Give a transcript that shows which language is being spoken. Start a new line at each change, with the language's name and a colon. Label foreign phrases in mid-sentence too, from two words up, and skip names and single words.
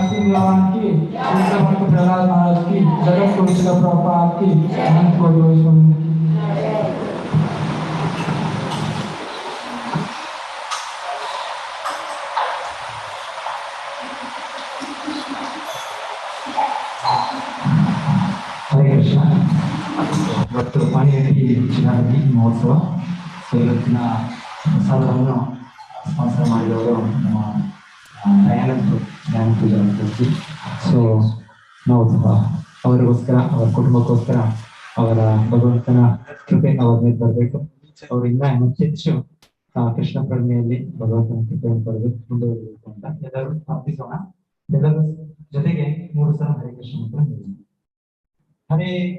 Hindi: भगवान की, भक्त प्रहलाद महाराज की, जगत गुरु शिला प्रभुपाद की, अनंत कोटि वैष्णव। हरे कृष्ण।
Kannada: ಇವತ್ತು ಪಾಣಿಹಟ್ಟಿ ಚಿನ್ನದಿ ಮಹೋತ್ಸವ. ಸೊ ಇವತ್ತಿನ ಪ್ರಸಾದವನ್ನು ಸ್ಪಾನ್ಸರ್ ಮಾಡಿದವರು ನಮ್ಮ ಜ್ಞಾನ ಪೂಜಾ ಅಂತ. ಸೊ ನಾವು ಅವರಿಗೋಸ್ಕರ, ಅವರ ಕುಟುಂಬಕ್ಕೋಸ್ಕರ, ಅವರ ಭಗವಂತನ ಕೃಪೆ ಅವರ ಮೇಲೆ ಬರಬೇಕು. ಅವರಿಂದ ಹೆಚ್ಚೆಚ್ಚು ಕೃಷ್ಣ ಪ್ರಜ್ಞೆಯಲ್ಲಿ ಭಗವಂತನ ಕೃಪೆಯನ್ನು ಪಡೆದು ಮುಂದುವರಿಬೇಕು ಅಂತ ಎಲ್ಲರೂ ಪ್ರಾರ್ಥಿಸೋಣ. ಎಲ್ಲರೂ ಜೊತೆಗೆ 3 ಸಲ ಹರೇ ಕೃಷ್ಣ ಮಂತ್ರ ಹೇಳಿ. ಹರೇ